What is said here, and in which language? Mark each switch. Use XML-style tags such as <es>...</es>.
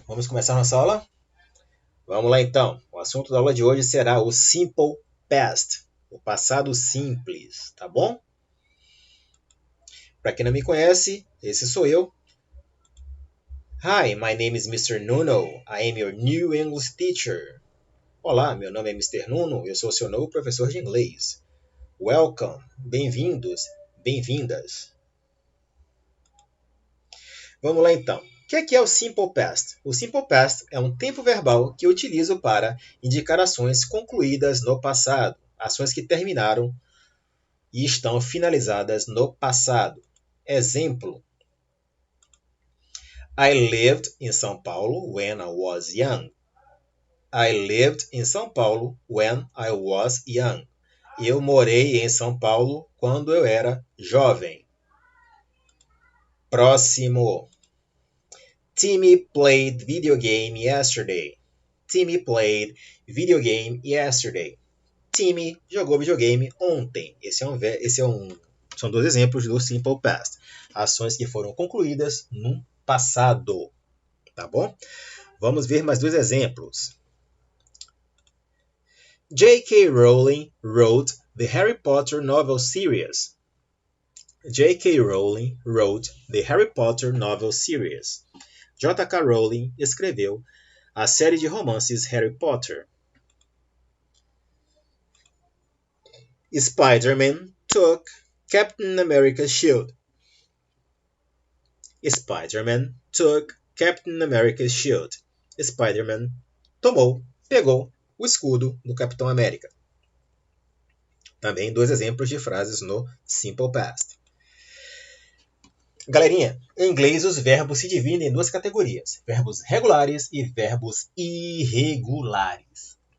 <pt>Vamos começar nossa aula? Vamos lá então. O assunto da aula de hoje será o Simple Past, o passado simples, tá bom? Para quem não me conhece, esse sou eu.</pt> <en>Hi, my name is Mr. Nuno. I am your new English teacher.</en> <pt>Olá, meu nome é Mr. Nuno, eu sou seu novo professor de inglês. Welcome, bem-vindos, bem-vindas. Vamos lá então. O que é o Simple Past? O Simple Past é um tempo verbal que eu utilizo para indicar ações concluídas no passado, ações que terminaram e estão finalizadas no passado.</pt> <en>Exemplo: I lived in São Paulo when I was young. I lived in São Paulo when I was young.</en> <pt>Eu morei em São Paulo quando eu era jovem. Próximo.</pt> <en>Timmy played video game yesterday. Timmy played video game yesterday.</en> <pt>Timmy jogou videogame ontem. São dois exemplos do Simple Past. Ações que foram concluídas no passado. Tá bom? Vamos ver mais dois exemplos.</pt> <en>J.K. Rowling wrote the Harry Potter novel series. J.K. Rowling wrote the Harry Potter novel series. J.K.</en> <pt>Rowling escreveu a série de romances Harry Potter.</pt> <en>Spider-Man took Captain America's shield. Spider-Man took Captain America's shield.</en> <pt>Spider-Man pegou o escudo do Capitão América. Também dois exemplos de frases no Simple Past. Galerinha, em inglês os verbos se dividem em duas categorias: verbos regulares e verbos irregulares.</pt>